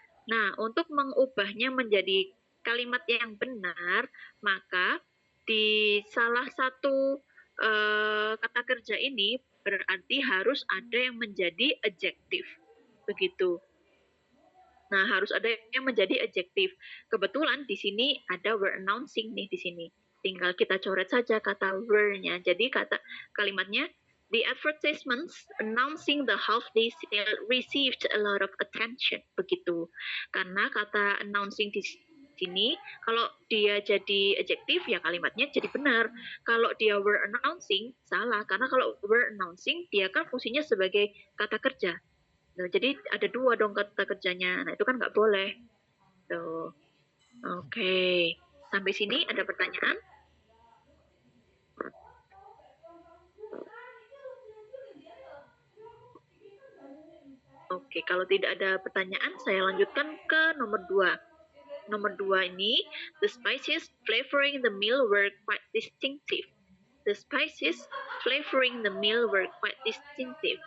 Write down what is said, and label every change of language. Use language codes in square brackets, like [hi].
[id] Nah, untuk mengubahnya menjadi kalimat yang benar, maka di salah satu kata kerja ini berarti harus ada yang menjadi adjektif. Begitu. Nah, harus ada yang menjadi adjektif. Kebetulan di sini ada were announcing nih di sini. Tinggal kita coret saja kata were-nya. Jadi kalimatnya, [en] the advertisements announcing the half-day sale received a lot of attention. [id] Begitu. Karena kata announcing di sini, kalau dia jadi adjektif, ya kalimatnya jadi benar. Kalau dia were announcing, salah. Karena kalau were announcing, dia kan fungsinya sebagai kata kerja. Nah, jadi ada 2 dong kata kerjanya. Nah, itu kan nggak boleh. Tuh. Oke. Sampai sini ada pertanyaan? Oke, kalau tidak ada pertanyaan, saya lanjutkan ke nomor 2. Nomor 2 ini, [en] the spices flavoring the meal were quite distinctive. The spices flavoring the meal were quite distinctive.